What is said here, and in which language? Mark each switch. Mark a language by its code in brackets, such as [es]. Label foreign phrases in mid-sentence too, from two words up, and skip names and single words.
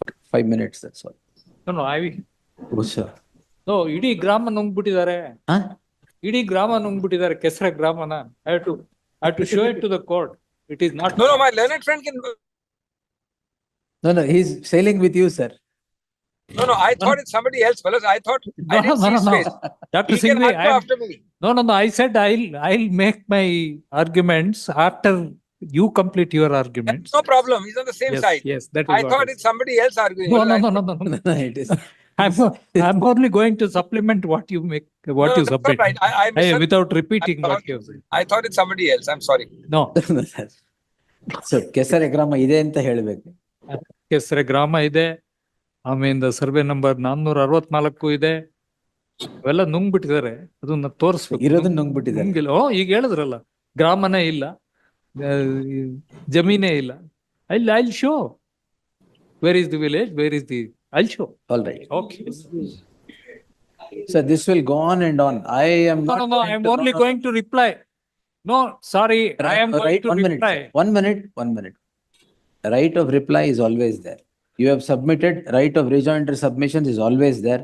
[en] 5 minutes, that's all. No, Oh, sir. no, [kn] ಇಡೀ ಗ್ರಾಮ ನುಂಗ್ಬಿಟ್ಟಿದ್ದಾರೆ. [en] Huh? [kn] ಇಡೀ ಗ್ರಾಮ ನುಂಗ್ಬಿಟ್ಟಿದ್ದಾರೆ, ಕೆಸರೆ ಗ್ರಾಮನ. [en] I have to show it to the court. It is not. No, my learned friend can. No, he's sailing with you, sir. No, I thought it's somebody else, fellas. I thought I didn't see his face. Dr. He can Singhvi, argue after me. No, I said I'll make my arguments after you complete your arguments. No problem. He's on the same side. Yes, that is I thought it's somebody else arguing. No. It is. I'm only going to supplement what you make, what No, you that's submit. all right. I Without repeating I what thought- you said. I thought it's somebody else. I'm sorry. No, So, [kn] ಕೆಸರೆ ಗ್ರಾಮ ಇದೆ ಅಂತ ಹೇಳ್ಬೇಕು. ಕೆಸರೆ ಗ್ರಾಮ ಇದೆ, ಆಮೇಲೆ [en] survey number [kn] 464 ಇದೆ. ಅವೆಲ್ಲ ನುಂಗ್ಬಿಟ್ಟಿದ್ದಾರೆ, ಅದನ್ನ ತೋರಿಸ್ಬೇಕು. ಇರೋದನ್ನ ನುಂಗ್ಬಿಟ್ಟಿದ್ದಾರೆ. ನುಂಗಿಲ್ಲ. ಈಗ ಹೇಳಿದ್ರಲ್ಲ, ಗ್ರಾಮನೇ ಇಲ್ಲ, ಜಮೀನೇ ಇಲ್ಲ. [en] I'll show. Where is the village? Where is the? I'll show. All right. Okay. So this will go on and on. I am not. No, I'm only going to reply. No, sorry, I am going Right, to 1 minute. reply. 1 minute. 1 minute. The right of reply is always there. You have submitted, right of rejoinder submissions is always there.